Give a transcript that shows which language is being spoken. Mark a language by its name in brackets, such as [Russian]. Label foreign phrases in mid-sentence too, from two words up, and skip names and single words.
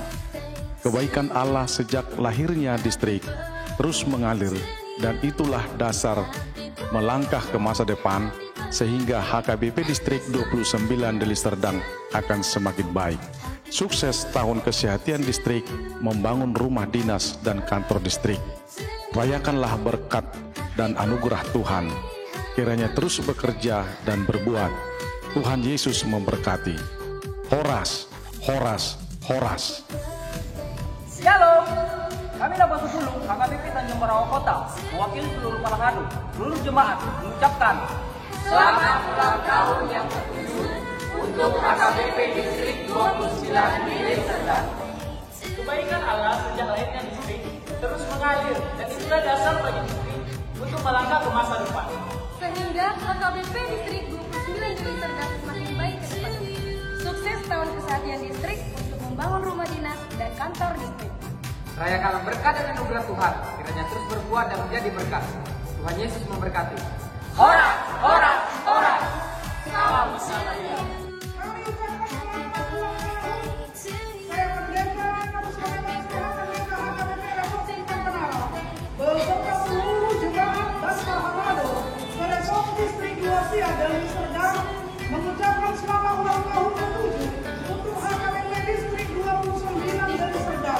[Indonesian] Kebaikan Allah sejak lahirnya distrik terus mengalir dan itulah dasar melangkah ke masa depan sehingga HKBP Distrik 29 Deli Serdang akan semakin baik. Sukses tahun kesehatan distrik membangun rumah dinas dan kantor distrik. Rayakanlah berkat dan anugerah Tuhan, kiranya terus bekerja dan berbuat. Tuhan Yesus memberkati. Horas, horas, horas. Shalom. Kami Labuan 10 HKBP Tanjung Morawa Kota mewakili seluruh Palangadu, seluruh jemaat mengucapkan selamat ulang tahun yang ke-7 untuk HKBP Distrik 29 Deli Serdang. kebaikan Allah sejak lahirnya distrik terus mengalir dan itulah dasar bagi distrik untuk melangkah ke masa depan. Sehingga HKBP Distrik 29 Deli Serdang semakin baik ke depan. Sukses tahun keseharian distrik untuk membangun rumah dinas dan kantor distrik. Rayakan berkat dan anugerah Tuhan, kiranya terus berbuah dan menjadi berkat. Tuhan Yesus memberkati. Horas, horas, horas. Salam Masalaya. Kami ucapkan selamat ulang tahun. Saya Pendeta Kapuspaten Kesehatan Desa HKBP Resort Simpang Penara beserta seluruh jemaat dan Palangadu Resort Distrik 2 Sia Deli Serdang mengucapkan selamat ulang tahun ke-7 untuk HKBP Distrik 29 Deli Serdang.